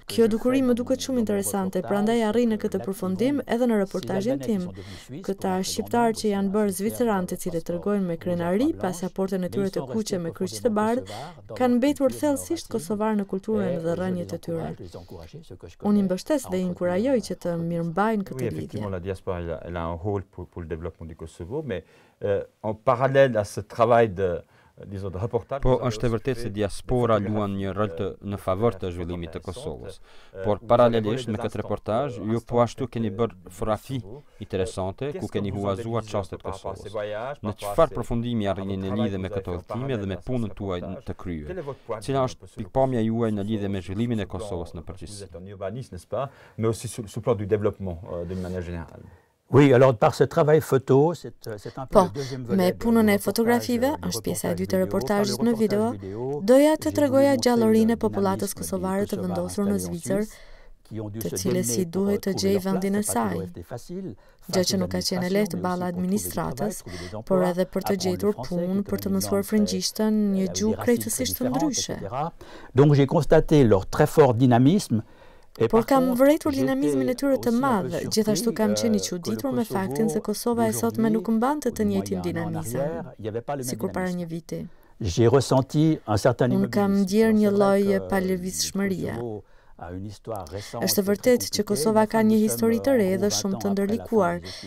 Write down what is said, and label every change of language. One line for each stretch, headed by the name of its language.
Albanian: Kjo dukuri më duket shumë interesante, prandaj arri në këtë përfundim edhe në reportazhin tim. Këta shqiptarë që janë bërë zvicerantë, të cilët tregojnë me krenari pasaportën e tyre të kuqe me kryq të bardhë, kanë mbetur thellësisht kosovar në kulturën dhe rrënjët e tyre. Unë i mbështes dhe i inkurajoj që të mirëmbajnë këtë lidhje.
French: Effectivement, la diaspora elle a un rôle pour le développement du Kosovo, mais en parallèle à ce travail de reportage.
Albanian: Po është e vërtetë se diaspora luan një rol në favor të zhvillimit të Kosovës. Por paralelisht me këtë reportazh, ju po ashtu keni bërë fotografi interesante ku keni huazuar çastet e Kosovës. Në çfarë përfundimi arrini në lidhje me këtë udhëtim dhe me punën tuaj të kryer? Cila është pikpamja juaj në lidhje me zhvillimin e Kosovës në përgjithësi?
French: Mais aussi sur le plan du développement d'une manière générale. Oui, alors par ce travail photo, c'est un peu le deuxième volet.
Albanian: Me punën e fotografive, është pjesa e dytë e reportazhit në video, doja të tregoja gjallërinë e popullatës kosovare të vendosur në Zvicër, të cilës si duhet të gjej vendin e saj. Gjë që nuk ka qenë lehtë balla administratës, por edhe për të gjetur punë, për të mësuar frëngjishtën, një gjuhë krejtësisht të ndryshe.
French: Donc j'ai constaté leur très fort dynamisme.
Albanian: Por kam vërejtur dinamizmin e tyre të madh, gjithashtu kam qenë i çuditur me faktin se Kosova e sotme nuk mbante të njëjtin dinamizëm, sikur para një viti. Unë kam ndjer një lloj palëvizshmërie. Është vërtet që Kosova ka një histori të re dhe shumë të ndërlikuar.